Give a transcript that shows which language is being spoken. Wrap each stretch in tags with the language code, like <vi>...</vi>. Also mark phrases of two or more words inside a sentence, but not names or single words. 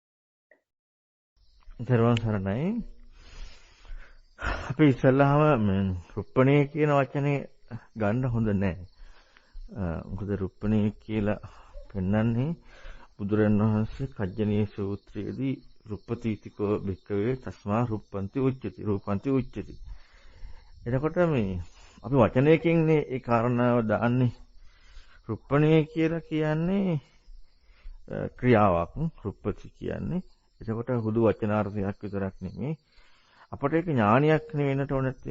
<si>තෙරුවන් සරණයි. අපි ඉස්සල්ලාම රුප්පණය කියන වචනේ ගන්න හොඳ නැහැ. මොකද රුප්පණය කියලා පෙන්වන්නේ බුදුරණවහන්සේ කජ්ජනීය සූත්‍රයේදී</si> <pi>රුප්පතිතිකෝ භික්කවේ තස්මා රුප්පන්ති උච්චති.</pi> <si>එතකොට අපි වචනයකින්නේ ඒ කාරණාව දාන්නේ. රුප්පණය කියලා කියන්නේ ක්‍රියාවක්. රුප්පති කියන්නේ. එතකොට හුදු වචනාර්ථයක් විතරක් නෙමෙයි. අපට ඒක ඥානයක් නෙවෙන්නට ඕන නැත්තේ.</si>